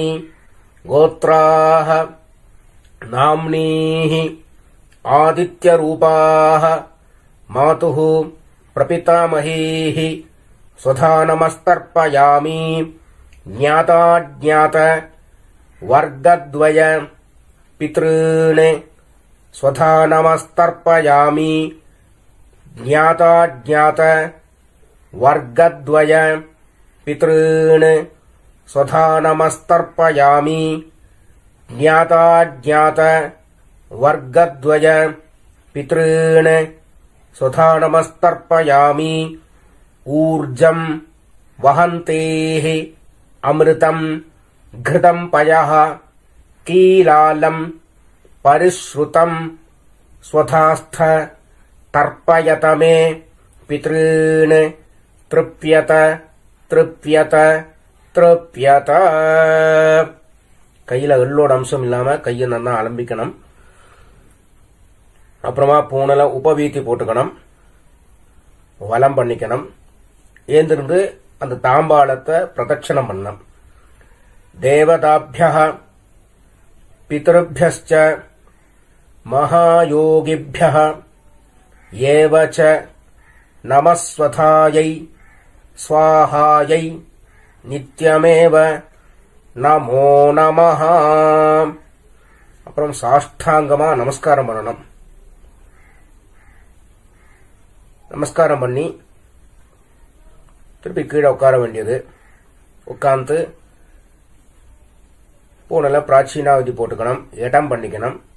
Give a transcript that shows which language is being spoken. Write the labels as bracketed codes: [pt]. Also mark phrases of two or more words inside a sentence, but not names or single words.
[sa] गोत्राः नाम्नीः आदित्यरूपाः मातुः प्रपितामहीः सुधा नमस्तर्पयामि. ज्ञाताज्ञात वर्गद्वय पितृणे स्वधा नमस्तर्पयामि. ज्ञाता ज्ञात वर्गद्वय पितॄन् स्वधा नमस्तर्पयामि ज्ञाता ज्ञात वर्गद्वय पितॄन् स्वधा नमस्तर्पयामि ऊर्जं वहन्तेः अमृतं घृतं पयः कीलालं परिश्रुतं स्वधास्थ तर्पयत मे पितॄन् तृप्यत तृप्यत तृप्यत [ta] கையில் எள்ளோட அம்சம் இல்லாமல் கையை நல்லா அலம்பிக்கணும். அப்புறமா பூனல உபவீத்தி போட்டுக்கணும், வலம் பண்ணிக்கணும். ஏந்திருந்து அந்த தாம்பாளத்தை பிரதட்சணம் பண்ணணும். [sa] தேவதாபியः பிதృभ्यश्च महायोगिभ्यः एव च नमस्वथायै स्वाहायै नित्यमेव नमो नमः. [ta] அப்புறம் சாஷ்டாங்கமா நமஸ்காரம் பண்ணணும். நமஸ்காரம் பண்ணி திருப்பி கீழே உட்கார வேண்டியது. உட்கார்ந்து பூனல பிராச்சீனாவதி போட்டுக்கணும், இடம் பண்ணிக்கணும்.